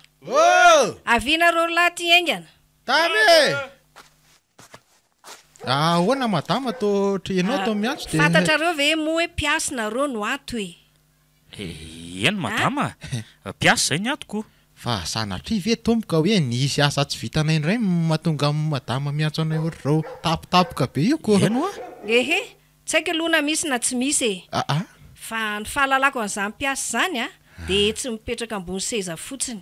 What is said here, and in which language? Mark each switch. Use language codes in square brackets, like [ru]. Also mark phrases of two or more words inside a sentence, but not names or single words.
[mg] Avina ro laty engana. Tame! Ahoana madama to trenao to miantso de fantatrareo ve mo hoe piasina ro no ato e? Eny madama, piasa zay ny atoko. fa sanatria ve tomboka hoe nisy asa tsy vitanay indray mahatonga madama miantso anay ohatry rao tapitapoka be io ko. Eno a? Ehe, tsy haiko aloha na misy na tsy misy e. Fa ny fahalalako an'izany piasa zany a, de tsy mipetraka ambony seza fotsiny.